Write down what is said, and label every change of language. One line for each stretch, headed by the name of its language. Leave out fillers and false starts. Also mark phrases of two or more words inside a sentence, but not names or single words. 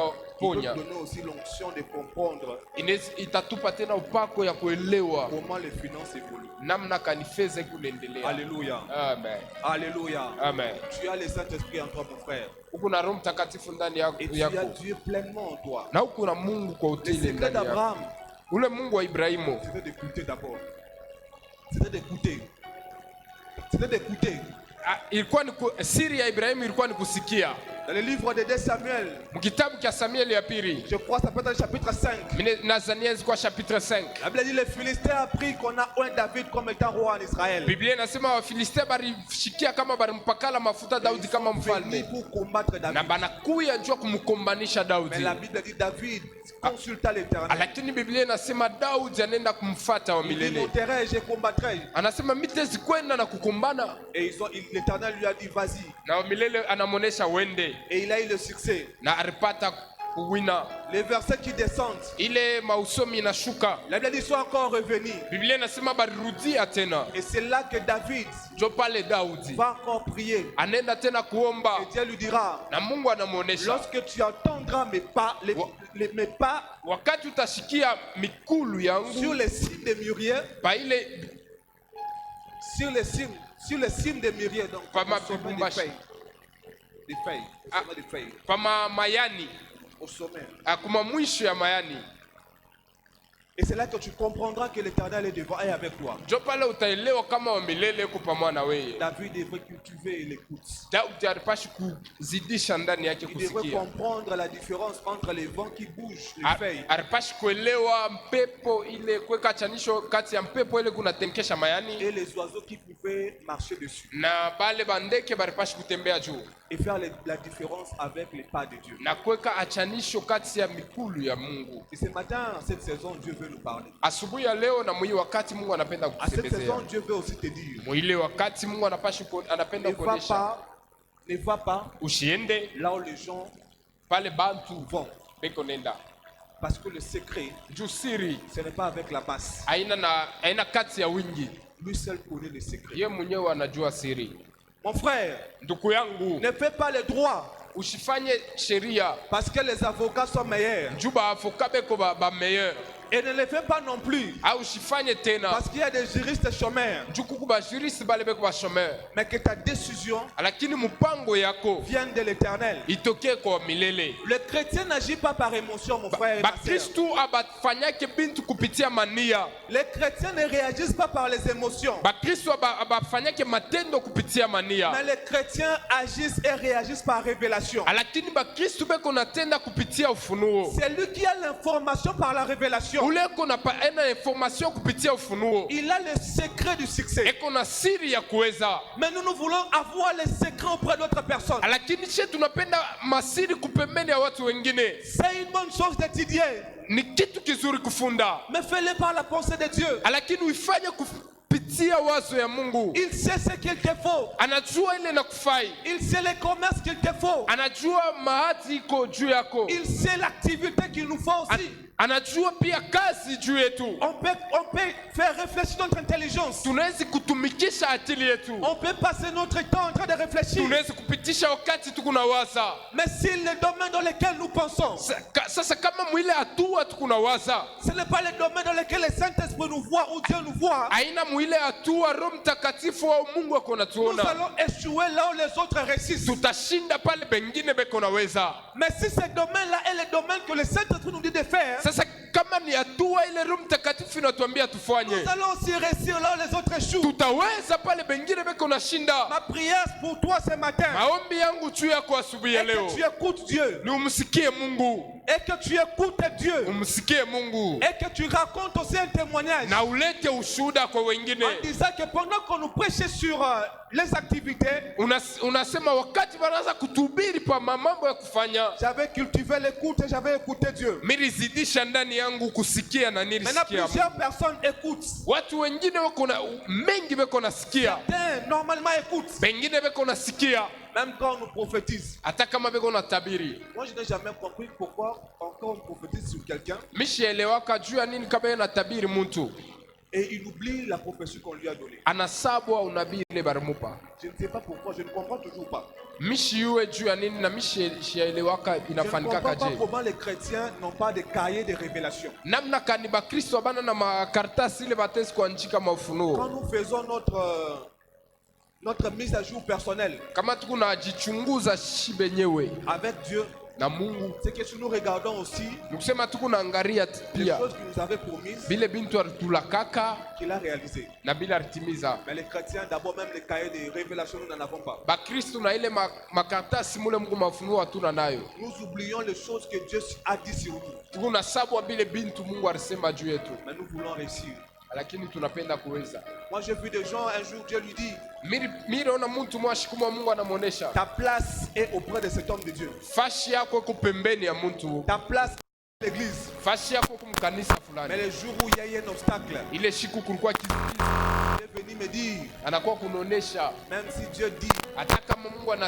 French: Il peut
Swahili: ponya.
French: nous donner aussi l'onction de comprendre
Swahili: Inaweza itatupa tena upako ya kuelewa
French: comment les finances évoluent.
Swahili: namna kani fedha kunaendelea.
French: Alléluia. Amen. Alléluia. Amen. Tu as le Saint-Esprit en toi, mon frère.
Swahili: Huku na Roho Mtakatifu ndani
French: Et tu as
Swahili: yako.
French: Dieu pleinement en toi.
Swahili: Na huku na Mungu kwa
French: Le
Swahili: utili
French: secret
Swahili: ndani yako.
French: d'Abraham,
Swahili: Ule Mungu wa Ibrahimu
French: c'était d'écouter d'abord. C'était d'écouter. C'était d'écouter.
Swahili: ilikuwa ni siri ya Ibrahimu ilikuwa ni kusikia.
French: Dans le livre de 2 Samuel,
Swahili: mukitabu kya Samueli ya pili,
French: je crois que ça peut être le chapitre 5.
Swahili: nazania zikuwa chapitre 5.
French: La Bible dit les Philistins ont appris qu'on a un David comme étant roi en Israël.
Swahili: Biblia inasema Wafilisti barishikia kama barimpakala mafuta Daudi kama
French: Venus
Swahili: mfalme,
French: pour combattre
Swahili: na David. banakuya njoo kumkombanisha
French: Mais
Swahili: Daudi.
French: la Bible dit David consulta l'Éternel.
Swahili: Lakini Biblia inasema Daudi anaenda kumfuata wa
French: Il dit
Swahili: milele.
French: monterai et je combattrai.
Swahili: Anasema mitezi kwenda na kukumbana,
French: Et l'Éternel lui a dit vas-y.
Swahili: na wa milele anamonesha wende,
French: Et il a eu le succès.
Swahili: na alipata kuwina.
French: Les versets qui descendent,
Swahili: Ile mausomi inashuka,
French: la Bible dit sont encore revenus.
Swahili: Biblia inasema barirudia tena,
French: Et c'est là que David
Swahili: njo pale Daudi
French: va encore prier.
Swahili: anaenda tena kuomba,
French: Et Dieu lui dira,
Swahili: na Mungu anamuonesha,
French: lorsque tu entendras mes pas, mes pas
Swahili: wakati utashikia mikulu
French: sur
Swahili: yangu
French: les cimes des mûriers,
Swahili: pa ile
French: sur les cimes des mûriers, donc
Swahili: Pas ma
French: au sommet des
Swahili: bibumbashi.
French: feuilles. Des feuilles, au Ah. sommet des feuilles,
Swahili: pa mayani,
French: au sommet.
Swahili: kuma mwisho ya mayani,
French: Et c'est là que tu comprendras que l'Éternel est devant et avec toi.
Swahili: njo pale utaelewa kama wa milele yuko pamoja na wewe.
French: David devrait cultiver l'écoute.
Swahili: Daudi alipashi kuzidisha ndani yake
French: Il devrait
Swahili: kusikia,
French: comprendre la différence entre les vents qui bougent, les feuilles,
Swahili: alipashi kuelewa mpepo ile, kuweka chanisho kati ya mpepo ile kunatenkesha mayani
French: et les oiseaux qui pouvaient marcher dessus.
Swahili: na bale bandeke balipashi kutembea juu,
French: Et faire la différence avec les pas de Dieu.
Swahili: na kuweka achanisho kati ya mikulu ya Mungu.
French: Et ce matin, cette saison, Dieu veut nous parler.
Swahili: Asubuhi ya leo na mwii wakati Mungu anapenda
French: À cette
Swahili: kukusembezea,
French: saison, Dieu veut aussi te dire,
Swahili: mwile wakati Mungu anapenda kuonesha,
French: ne va pas
Swahili: usiende
French: là où les gens
Swahili: pale bantu
French: vont.
Swahili: beko nenda,
French: Parce que le secret,
Swahili: juu siri
French: ce n'est pas avec la masse.
Swahili: haina kati ya wingi,
French: Lui seul connaît le secret.
Swahili: ye mwenyewe anajua siri.
French: Mon frère,
Swahili: Ndugu yangu,
French: ne fais pas le droit
Swahili: usifanye sheria
French: parce que les avocats sont meilleurs.
Swahili: juu baavoka beko ba meilleur,
French: Et ne le fais pas non plus
Swahili: au usifanye tena
French: parce qu'il y a des juristes chômeurs.
Swahili: juu kuku bajurisi bale beko bashomeur,
French: Mais que ta décision
Swahili: lakini mpango yako
French: vienne de l'Éternel.
Swahili: itokee kwa milele.
French: Le chrétien n'agit pas par émotion, mon frère et ma sœur.
Swahili: Bakristu abafanyake bintu kupitia mania,
French: Les chrétiens ne réagissent pas par les émotions.
Swahili: bakristu abafanyake matendo kupitia
French: Mais
Swahili: mania,
French: les chrétiens agissent et réagissent par révélation.
Swahili: lakini bakristu beko natenda kupitia ufunuo.
French: C'est lui qui a l'information par la révélation.
Swahili: Ule eko na information kupitia ufunuo,
French: Il a le secret du succès.
Swahili: eko na siri ya kuweza,
French: Mais nous voulons avoir les secrets auprès d'autres personnes.
Swahili: lakini she tunapenda masiri kupembeni ya watu wengine.
French: C'est une bonne chose d'étudier,
Swahili: Ni kitu kizuri kufunda,
French: mais fais-le par la pensée de Dieu.
Swahili: lakini uifanye kupitia wazo ya Mungu.
French: Il sait ce qu'il te faut.
Swahili: Anajua ile na kufai,
French: Il sait les commerces qu'il te faut.
Swahili: anajua mahati iko juu yako,
French: Il sait l'activité qu'il nous faut aussi.
Swahili: anajua pia kazi juu yetu.
French: On peut faire réfléchir notre intelligence.
Swahili: Tunawezi kutumikisha akili yetu,
French: On peut passer notre temps en train de réfléchir.
Swahili: tunawezi kupitisha wakati tukunawaza.
French: Mais si le domaine dans lequel nous pensons,
Swahili: Sasa kama mwile hatua tukunawaza
French: ce n'est pas le domaine dans lequel le Saint-Esprit nous voit ou Dieu nous voit,
Swahili: aina mwile hatua Roho Mtakatifu au Mungu ako
French: nous
Swahili: natuona,
French: allons échouer là où les autres réussissent.
Swahili: tutashinda pale bengine beko naweza.
French: Mais si ce domaine-là est le domaine que le Saint-Esprit nous dit de faire,
Swahili: Sasa kama ni hatua ile Roho Mtakatifu inatuambia tufanye,
French: nous allons aussi réussir là où les autres échouent.
Swahili: tutaweza pale bengine beko nashinda.
French: Ma prière pour toi ce matin
Swahili: Maombi yangu juu yako asubuhi ya
French: est
Swahili: leo
French: que tu écoutes Dieu,
Swahili: ni umsikie Mungu,
French: et que tu écoutes Dieu,
Swahili: umsikie Mungu
French: et que tu racontes aussi un témoignage
Swahili: na ulete ushuhuda kwa wengine.
French: en disant que pendant qu'on nous prêchait sur les activités,
Swahili: Unasema wakati wanaanza kutuhubiri pa mambo ya kufanya,
French: j'avais cultivé l'écoute et j'avais écouté Dieu.
Swahili: milizidisha ndani yangu kusikia na
French: Maintenant,
Swahili: nilisikia.
French: plusieurs personnes écoutent.
Swahili: Watu wengine wako na mengi beko nasikia,
French: Certains, normalement, écoutent,
Swahili: pengine beko nasikia
French: même quand on nous prophétise.
Swahili: hata kama beko na tabiri.
French: Moi, je n'ai jamais compris pourquoi encore on prophétise sur quelqu'un
Swahili: Mishielewaka juu ya nini kama na tabiri mtu
French: et il oublie la prophétie qu'on lui a donnée.
Swahili: anasabwa unabii ile barimupa.
French: Je ne sais pas pourquoi, je ne comprends toujours pas.
Swahili: Mishiwe juu ya nini na mishielewaka
French: Je ne
Swahili: inafanikaka
French: comprends pas je comment les chrétiens n'ont pas de cahier de révélation.
Swahili: namna kani bakristo abana na makaratasi ile batesi kuandika
French: Quand
Swahili: mafunuo.
French: nous faisons notre mise à jour personnelle
Swahili: Kama tukunajichunguza shi benyewe
French: avec Dieu,
Swahili: na Mungu.
French: C'est que si nous regardons aussi
Swahili: Nikusema tuko naangalia
French: les
Swahili: pia
French: choses qu'il nous avait promises,
Swahili: bile bintu alitulakaka
French: qu'il a réalisées.
Swahili: na bila alitimiza.
French: Mais les chrétiens, d'abord même les cahiers de révélation, nous n'en avons pas.
Swahili: Bakristo na ile makaratasi mule Mungu mafunuo hatuna nayo.
French: Nous oublions les choses que Dieu a dit sur nous.
Swahili: Tuko na sabu bile bintu Mungu alisema juu yetu.
French: Mais nous voulons réussir.
Swahili: Lakini tunapenda kuweza.
French: Moi j'ai vu des gens, un jour Dieu lui dit,
Swahili: Miri ona mtu mwashikuma Mungu anamuonesha.
French: ta place est auprès de cet homme de Dieu.
Swahili: Fashi yako iko pembeni ya mtu.
French: Ta place est l'église.
Swahili: Fashi yako iko mkanisa
French: Mais
Swahili: fulani.
French: le jour où il y a eu un obstacle,
Swahili: Ile siku kulikuwa kizuizi.
French: il est venu me dire,
Swahili: Anakuwa kunaonesha
French: même si Dieu dit,
Swahili: hata kama Mungu
French: la